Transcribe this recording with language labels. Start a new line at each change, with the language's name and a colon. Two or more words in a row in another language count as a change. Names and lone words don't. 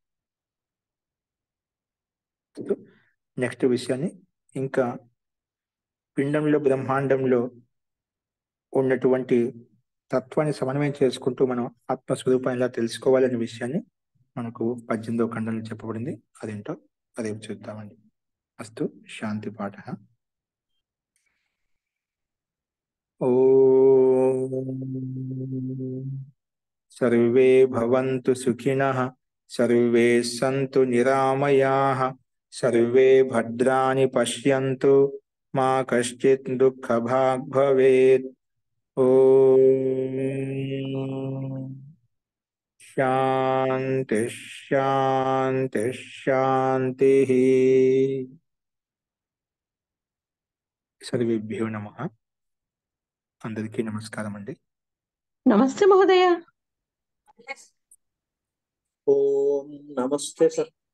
Telugu: నెక్స్ట్ విషయాన్ని ఇంకా పిండంలో, బ్రహ్మాండంలో ఉన్నటువంటి తత్వాన్ని సమన్వయం చేసుకుంటూ మనం ఆత్మస్వరూపాన్ని ఎలా తెలుసుకోవాలనే విషయాన్ని మనకు 18వ ఖండంలో చెప్పబడింది. అదేంటో రేపు చూద్దామండి.
Sanskrit: అస్తు శాంతి పాఠ. ఓం सर्वे भवन्तु सुखिनः, सर्वे सन्तु निरामयाः, सर्वे भद्राणि पश्यन्तु, मा कश्चित् दुःखभाग् भवेत्। ॐ शान्ति शान्ति शान्तिः। सर्वेभ्यो नमः।
Telugu: అందరికీ నమస్కారం అండి.
Sanskrit: నమస్తే మహోదయ.
Telugu: ఓం నమస్తే సార్.